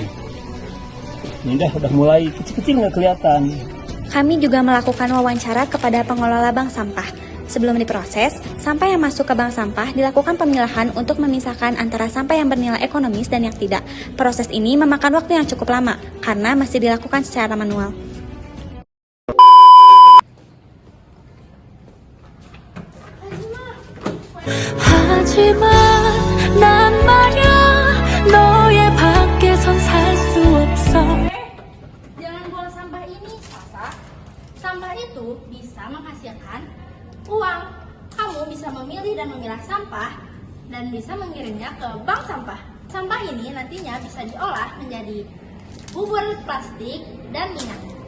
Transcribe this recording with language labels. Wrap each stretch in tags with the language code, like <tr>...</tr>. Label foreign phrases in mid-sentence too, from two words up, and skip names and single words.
<id>Ini udah mulai kecil-kecil nggak kelihatan. Kami juga melakukan wawancara kepada pengelola bank sampah. Sebelum diproses, sampah yang masuk ke bank sampah dilakukan pemilahan untuk memisahkan antara sampah yang bernilai ekonomis dan yang tidak. Proses ini memakan waktu yang cukup lama karena masih dilakukan secara manual.</id> <ko>하지만 난 말야 너의 밖에선 살 수 없어.</ko> <id>Jangan buang sampah ini, Sasa. Sampah itu bisa menghasilkan uang. Kamu bisa memilih dan memilah sampah dan bisa mengirimnya ke bank sampah. Sampah ini nantinya bisa diolah menjadi bubur plastik dan minyak.</id>